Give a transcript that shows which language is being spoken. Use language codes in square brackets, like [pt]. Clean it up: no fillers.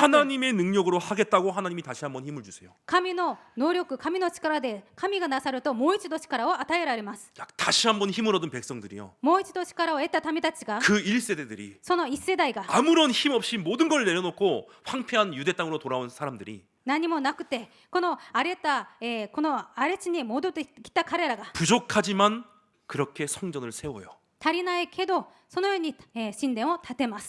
[ko] 하나님의 능력으로 하겠다고 하나님이 다시 한번 힘을 주세요. [ja] 神の能力、神の力で神がなさるともう一度力を与えられます。 [ko] 다시 한번 힘을 얻은 백성들이요. [ja] もう一度力を得た民たちが [ko] 그 1세대들이 [ja] その一世代が [ko] 아무런 힘 없이 모든 걸 내려놓고 황폐한 유대 땅으로 돌아온 사람들이 [ja] 何もなくてこの荒れた、この荒れ地に戻ってきた彼らが [ko] 부족하지만 그렇게 성전을 세워요. [ja] 足りないけどそのように、神殿を建てます。